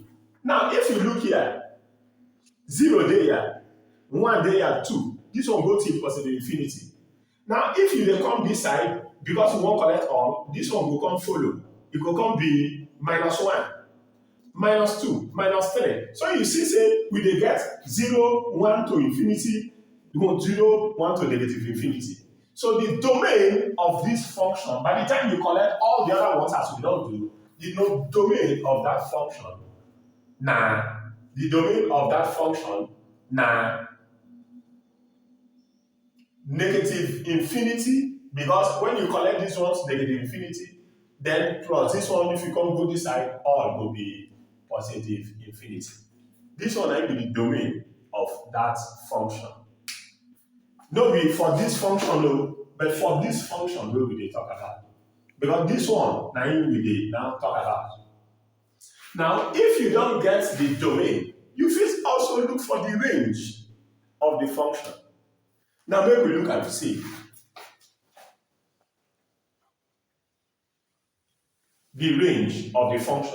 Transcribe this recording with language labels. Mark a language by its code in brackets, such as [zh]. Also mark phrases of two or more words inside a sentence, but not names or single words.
[pcm] Now, if you look here, 0 dey here, 1 dey here, 2. This one go till positive infinity. Now, if you dey come this side, because we wan collect all, this one go come follow. E go come be -1, -2, -3. So you see say we dey get 0, 1 to infinity, 0, 1 to negative infinity. So the domain of this function, by the time you collect all the other ones as we don do, the domain of that function na negative infinity, because when you collect these ones negative infinity, then plus this one, if you come go this side, all will be positive infinity. This one will be the domain of that function. No be for this function though, but for this function wey we dey talk about. Because this one na im we dey now talk about. Now, if you don't get the domain, you fit also look for the range of the function. Now, make we look and see. The range of the function.